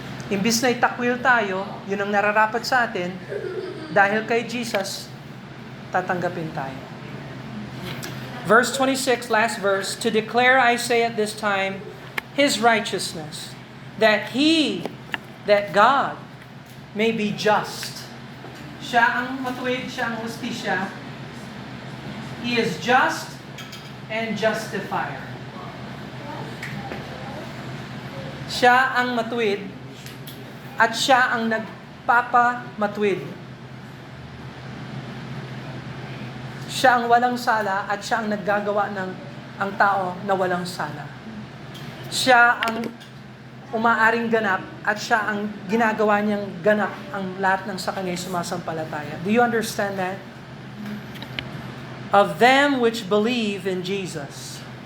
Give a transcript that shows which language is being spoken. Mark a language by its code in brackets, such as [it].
[tl] Imbis na itakwil tayo, yun ang nararapat sa atin, dahil kay Jesus, tatanggapin tayo. [en] Verse 26, last verse, to declare, I say at this time, His righteousness, that God may be just. [tl] Siya ang matuwid, siya ang hustisya. [en] He is just and justifier. [tl] Siya ang matuwid at siya ang nagpapamatuwid. Siya ang walang sala at siya ang naggagawa ng ang tao na walang sala. Siya ang umaaring ganap at siya ang ginagawa niyang ganap ang lahat ng sa kanya sumasampalataya. [en] Do you understand that? Of them which believe in Jesus.